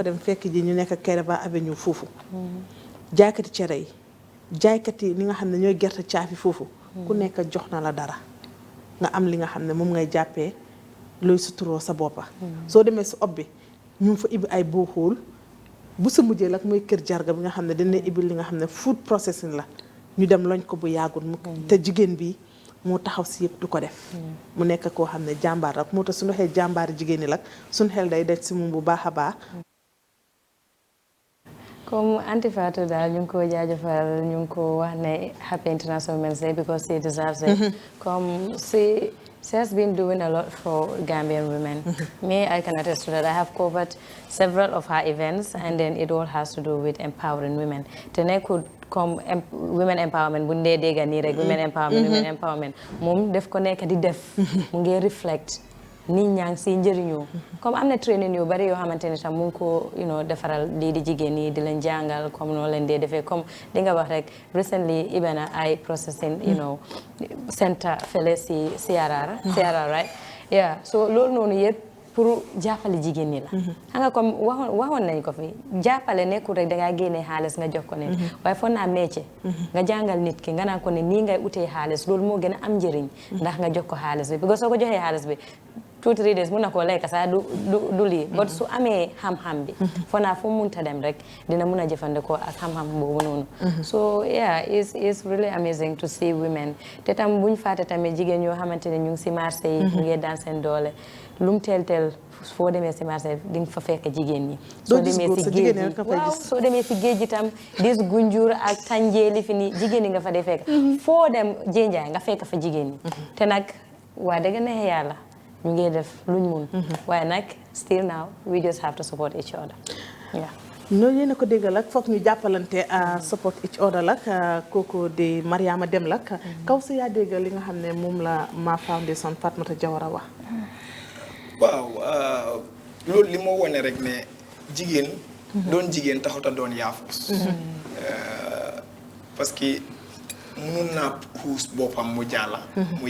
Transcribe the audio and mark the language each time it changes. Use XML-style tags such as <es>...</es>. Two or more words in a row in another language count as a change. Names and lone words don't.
<wo>dem fekk ji ñu nekk Kairaba Avenue foofu jaaykati cere yi jaaykat yi li nga xam ne ñooy gerte caafi foofu ku nekk jox na la dara nga am li nga xam ne moom ngay jàppee looy suturoo sa boppa soo demee si ob bi ñu ngi fa ibbi ay booxool bu sa mujjee lak mooy kër jarga bi nga xam ne dañ lay ibbi li nga xam ne</wo> <en>food processing</en> <wo>la ñu dem loñ ko bu yàggul mu te jigéen bi moo taxaw si yëpp du ko def mu nekk koo xam ne jàmbaar la moo tax suñu waxee jàmbaari jigéen ñi lak suñu xel day def si moom bu baax a baax comme Aunty Fatou daal ñu ngi ko jaajëfal ñu ngi ko wax ne</wo> <en>happy International Women's Day because she deserves it comme she has been doing a lot for Gambian women. Me, I can attest to that. I have covered several of her events, and then it all has to do with empowering women.</en> <wo>Tene</wo> <en>could come women empowerment</en> <wo>bu ndee dégga nii rek</wo> <en>women empowerment</en> <wo>moom def ko nekk di def mu ngi reflect nit ñaa ngi si njëriñoo comme am na training yu bari yoo xamante ne tam mu ngi ko defaral lii di jigéen ñi di leen jàngal comme noonu leen dee defee comme li nga wax rek recently ibena ay</wo> <en>processing center</en> <wo>fele si CRR</wo> <en>right yeah</en> <wo>so loolu noonu yëpp pour jàppale jigéen ñi la xam nga comme waxoon nañ ko fi jàppale nekkul rek dangaa génne xaalis nga jox ko ne waaye foog naa métier nga jàngal nit ki nga naan ko ne nii ngay utee xaalis loolu moo gën a am njëriñ ndax nga jox ko xaalis bi parce que soo ko joxee xaalis bi 2-3 days mun na koo lekk sax du lii but su amee xam-xam bi foog naa fu mu munta dem rek dina mun a jëfandikoo ak xam-xam boobu noonu</wo> <en>so yeah it's really amazing to see women</en> <wo>te tam buñ fàtte tamit jigéen yoo xamante ne ñu ngi si marché yi ñu ngi daan seen doole lum teel foo demee si marché di nga fa fekk jigéen ñi soo demee si géej gi waaw soo demee si géej gi tam dis gunjur ak tànjeeli fi ni jigéen ñi nga fa dee fekk foo dem jénjaay nga fekk fa jigéen ñi te nag waa dëgg neex yàlla ñu ngi def luñ mun waaye nag</wo> <en>still now we just have to support each other yeah</en> <wo>noonu yéen a ko déggal ak foog ñu jàppalante</wo> <en>support each other</en> <wo>lak kooku di Mariama Dem lak kaw si yaa déggal li nga xam ne moom la Ma Foundation Fatoumatta Jawara wax waaw loolu li moo wone rek ne jigéen doon jigéen taxuta doon yaafus parce que mënul naa xuus boppam mu jàlla mu</wo>